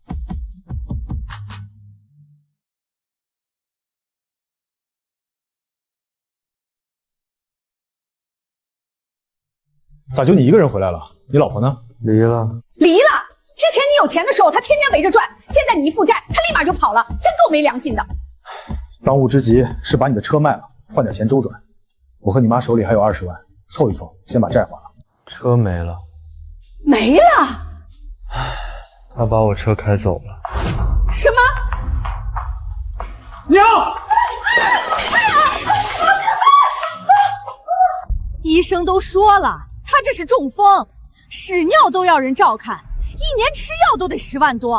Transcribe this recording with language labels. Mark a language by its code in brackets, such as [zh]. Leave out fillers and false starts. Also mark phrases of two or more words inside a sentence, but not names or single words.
[zh] 咋就你一個人回來了？你老婆呢？離了。離了？之前你有錢的時候，他天天圍着轉，現在你一負債，他立馬就跑了，真夠沒良心的。當務之急是把你的車賣了，換點錢周轉。我和你媽手裡還有20萬，湊一湊，先把債還了。車沒了。沒了？他把我車開走了。什麼？娘！醫生都說了，他這是中風，屎尿都要人照看，一年吃藥都得10萬多。